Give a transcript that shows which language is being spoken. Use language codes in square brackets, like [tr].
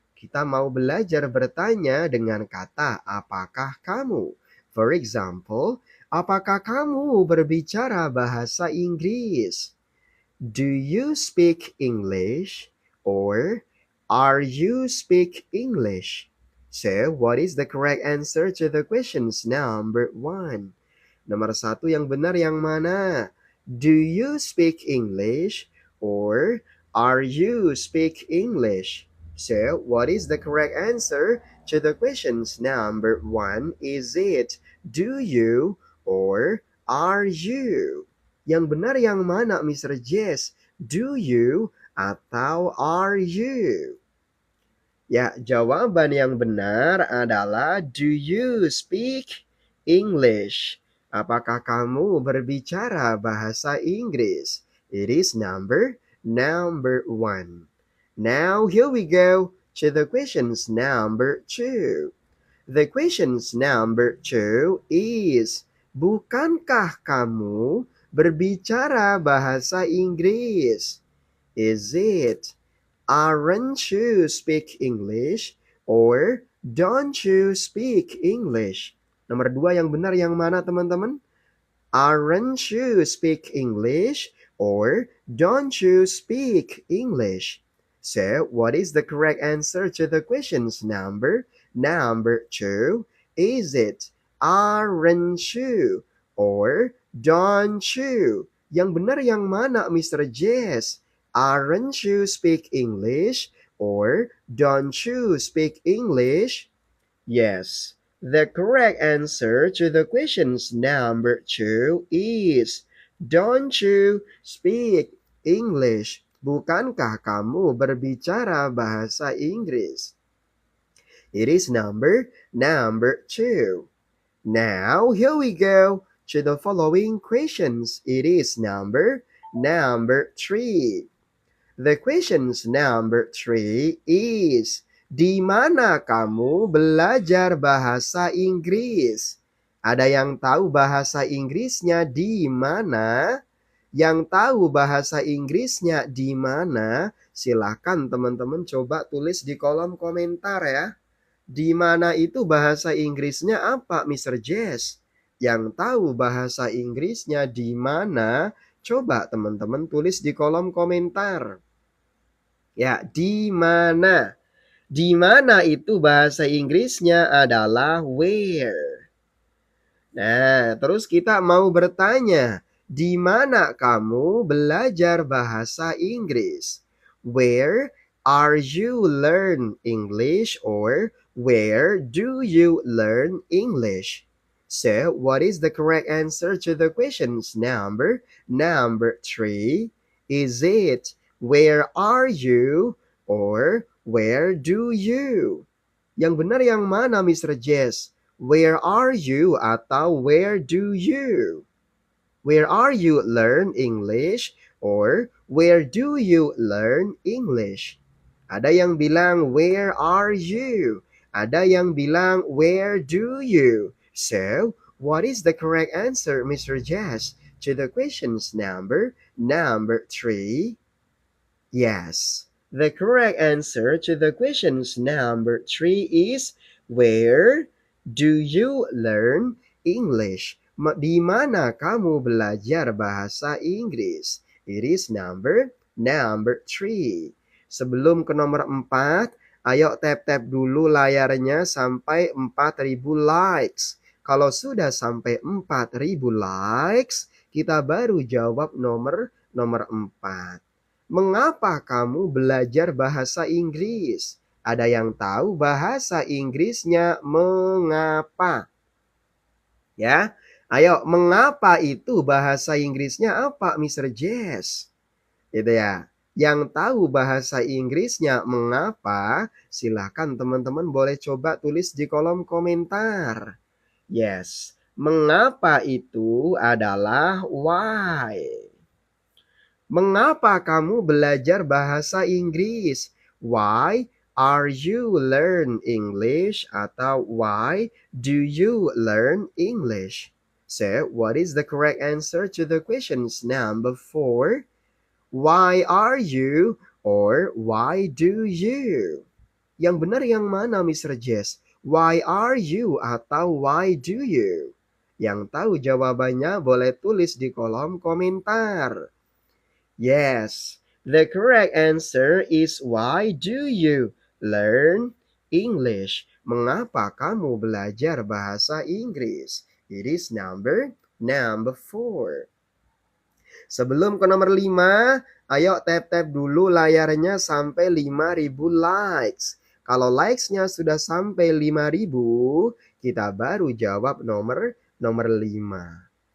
[id] Kita mau belajar bertanya dengan kata apakah kamu. [en] For example, [id] apakah kamu berbicara bahasa Inggris? [en] Do you speak English? Or are you speak English? So, what is the correct answer to the questions number 1? [id] Nomor 1 yang benar yang mana? [en] Do you speak English or are you speak English? So, what is the correct answer to the questions number 1? Is it do you or are you? [id] Yang benar yang mana, Mr. Jess? [en] Do you [id] atau [en] are you? [id] Ya, jawaban yang benar adalah [en] do you speak English? [id] Apakah kamu berbicara bahasa Inggris? [en] It is number 1. Now here we go to the questions number 2. The questions number 2 is, [id] bukankah kamu berbicara bahasa Inggris? [en] Is it, aren't you speak English or don't you speak English? [id] Nomor 2 yang benar yang mana teman-teman? [en] Aren't you speak English or don't you speak English? So, what is the correct answer to the questions number 2? Is it aren't you or don't you? [id] Yang benar yang mana, [en] Mr. Jess? Aren't you speak English or don't you speak English? Yes. The correct answer to the questions number 2 is, don't you speak English? [id] Bukankah kamu berbicara bahasa Inggris? [en] It is number 2. Now, here we go to the following questions. It is number 3. The questions number 3 is, [id] di mana kamu belajar bahasa Inggris? Ada yang tahu bahasa Inggrisnya di mana? Yang tahu bahasa Inggrisnya di mana? Silakan teman-teman coba tulis di kolom komentar ya. Di mana itu bahasa Inggrisnya apa, Mr. Jess? Yang tahu bahasa Inggrisnya di mana? Coba teman-teman tulis di kolom komentar. Ya, di mana? Di mana itu bahasa Inggrisnya adalah where. Nah, terus kita mau bertanya, di mana kamu belajar bahasa Inggris? [en] Where are you learn English or where do you learn English? So, what is the correct answer to the questions number 3? Is it where are you or where do you? [id] Yang benar yang mana, [en] Mr. Jess? Where are you atau where do you? Where are you learn English or where do you learn English? [id] Ada yang bilang, [en] where are you? [id] Ada yang bilang, [en] where do you? So, what is the correct answer, Mr. Jess, to the questions number 3? Yes, the correct answer to the questions number 3 is, where do you learn English? [id] Di mana kamu belajar bahasa Inggris? [en] It is number 3. [id] Sebelum ke nomor 4, ayo tap-tap dulu layarnya sampai 4.000 likes. Kalau sudah sampai 4.000 likes, kita baru jawab nomor 4. Mengapa kamu belajar bahasa Inggris? Ada yang tahu bahasa Inggrisnya mengapa? Ya, ayo, mengapa itu bahasa Inggrisnya apa, Mr. Jess? Gitu ya. Yang tahu bahasa Inggrisnya mengapa, silahkan teman-teman boleh coba tulis di kolom komentar. Yes, mengapa itu adalah why. Mengapa kamu belajar bahasa Inggris? [en] Why are you learn English? Atau why do you learn English? So, what is the correct answer to the questions number 4? Why are you or why do you? [id] Yang benar yang mana, [en] Mr. Jess? Why are you atau why do you? [id] Yang tahu jawabannya boleh tulis di kolom komentar. [en] Yes, the correct answer is, why do you learn English? [id] Mengapa kamu belajar bahasa Inggris? [en] It is number 4. [id] Sebelum ke nomor 5, ayo tap-tap dulu layarnya sampai 5.000 likes. Kalau likes-nya sudah sampai 5.000, kita baru jawab nomor 5.